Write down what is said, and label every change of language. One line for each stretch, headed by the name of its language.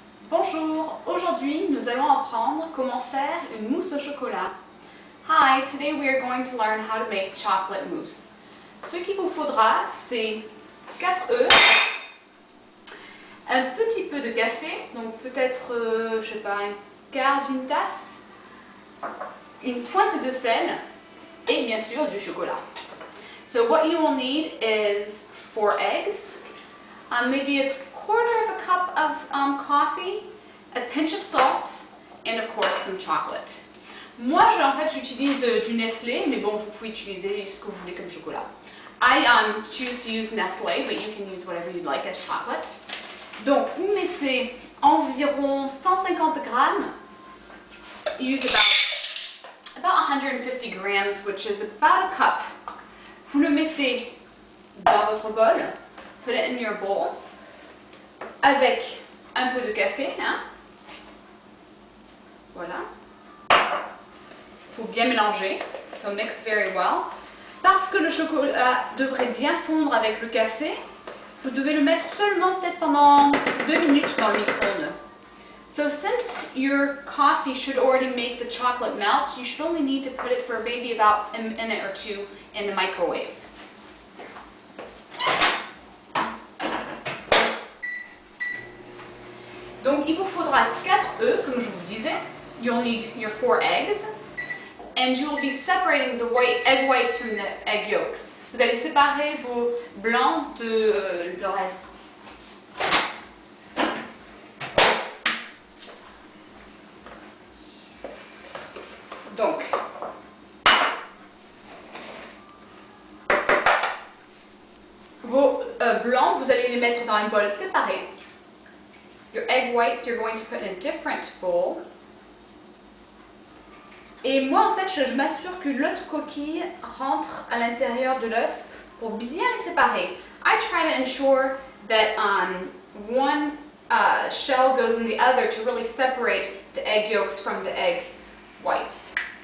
French: Bonjour, aujourd'hui nous allons apprendre comment faire une mousse au chocolat.
English: Hi, today we are going to learn how to make chocolate mousse.
French: Ce qu'il vous faudra, c'est 4 œufs, un petit peu de café, donc peut-être, je sais pas, un quart d'une tasse, une pointe de sel et bien sûr du chocolat.
English: So what you will need is 4 eggs, maybe a quarter of a cup of coffee, a pinch of salt, and of course some chocolate.
French: Moi, en fait, j'utilise du Nestlé, mais bon, vous pouvez utiliser ce que vous voulez comme chocolat.
English: I choose to use Nestlé, but you can use whatever you'd like as chocolate.
French: Donc, vous mettez environ 150 grammes.
English: Use about 150 grams, which is about a cup.
French: Vous le mettez dans votre bol.
English: Put it in your bowl.
French: Avec un peu de café, hein? Voilà. Il faut bien mélanger,
English: so mix very well.
French: Parce que le chocolat devrait bien fondre avec le café, vous devez le mettre seulement peut-être pendant 2 minutes dans le micro-ondes.
English: So since your coffee should already make the chocolate melt, you should only need to put it for maybe about a minute or 2 in the microwave.
French: Donc, il vous faudra 4 œufs, comme je vous disais.
English: You'll need your 4 eggs. And you will be separating the egg whites from the egg yolks.
French: Vous allez séparer vos blancs de le reste. Donc, vos blancs, vous allez les mettre dans un bol séparé.
English: Your egg whites you're going to put in a different bowl.
French: Et moi, en fait, je m'assure que l'autre coquille rentre à l'intérieur de l'œuf pour bien les séparer.
English: I try to ensure that one shell goes in the other to really separate the egg yolks from the egg whites.